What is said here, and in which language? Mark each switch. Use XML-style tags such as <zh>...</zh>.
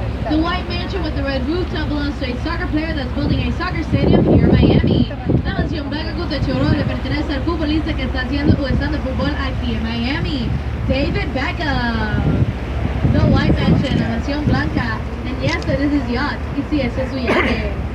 <en>The white mansion with the red rooftop belongs to a soccer player that's building a soccer stadium here in Miami.</en> <es>La mansión blanca con techo rojo le pertenece al futbolista que está haciendo o estando fútbol aquí en Miami, David Beckham.</es> <en>The white mansion,</en> <es>la mansión blanca.</es> <en>And yes, that is his yacht.</en> <es>Y sí, ese es su yate.</es>